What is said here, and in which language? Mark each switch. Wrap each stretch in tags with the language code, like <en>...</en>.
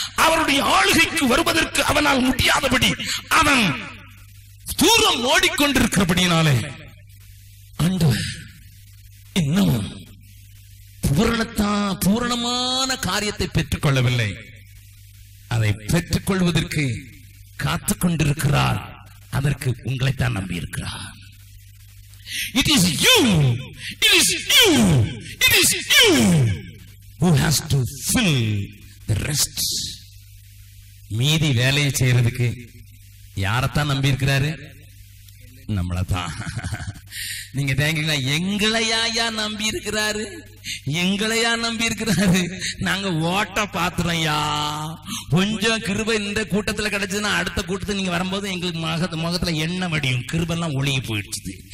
<ta>அவருடைய ஆளுகைக்கு வருவதற்கு அவனால் முடியாதபடி அவன் தூரம் ஓடிக்கொண்டிருக்கிறபடியினாலே ஆண்டவர் இன்னும் பூரணமான காரியத்தை பெற்றுக் கொள்ளவில்லை. அதை பெற்றுக் கொள்வதற்கு காத்துக் கொண்டிருக்கிறார். அதற்கு உங்களைத்தான் நம்பி இருக்கிறார்.</ta> <en>It is you, it is you, it is you who has to fill the rest.</en> <ta>மீதி வேலையை செய்யறதுக்கு யாரத்தான் நம்பி இருக்கிறாரு? நம்மளதான். நீங்க தேங்கிங்களா? எங்களையா நம்பி இருக்கிறாரு, எங்களையா நம்பி இருக்கிறாரு. நாங்க ஓட்ட பாத்துறோம்யா. கொஞ்சம் கிருபை இந்த கூட்டத்துல கிடைச்சதுன்னா அடுத்த கூட்டத்துக்கு நீங்க வரும்போது எங்களுக்கு முகத்துல எண்ணெய் வடியும், கிருபெல்லாம் ஒழுகி போயிடுச்சு.</ta>